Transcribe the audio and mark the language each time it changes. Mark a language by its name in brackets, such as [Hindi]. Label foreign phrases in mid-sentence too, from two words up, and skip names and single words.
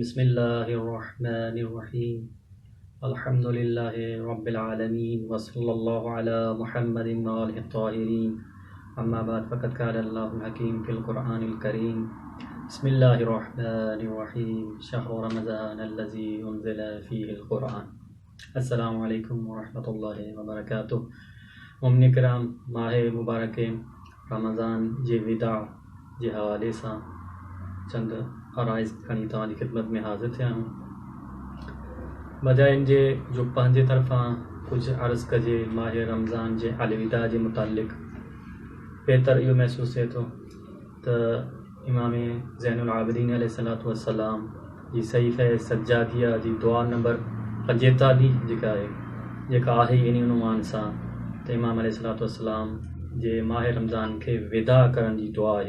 [Arabic] بسم الله الرحمن الرحيم۔ الحمد لله رب العالمين وصلى الله على محمد وآله الطاهرين. أما بعد فقد قال الله الحكيم في القرآن الكريم. بسم الله الرحمن الرحيم۔ شهر رمضان الذي أنزل فيه القرآن. السلام عليكم ورحمة الله وبركاته. [Sindhi] मुमिन किराम, माह मुबारक रमज़ान जे विदा जे हवाले सां चंद अराइज़ खणी तव्हांजी ख़िदमत में हाज़िर थिया आहियूं। बजाइन जे जो पंहिंजे तरफ़ां कुझु अर्ज़ कजे माह रमज़ान जे अलविदा जे मुतालिक़, बहितर इहो महसूसु थिए थो त इमाम ज़ैनुल आबिदीन [Arabic] عليه الصلاة والسلام [Sindhi] जी सहीफ़े सज्जादिया जी दुआ नंबर 45 जेका आहे इन उनवान सां त इमाम [Arabic] عليه الصلاة والسلام [Sindhi] जे माह रमज़ान खे विदा करण जी दुआ आहे।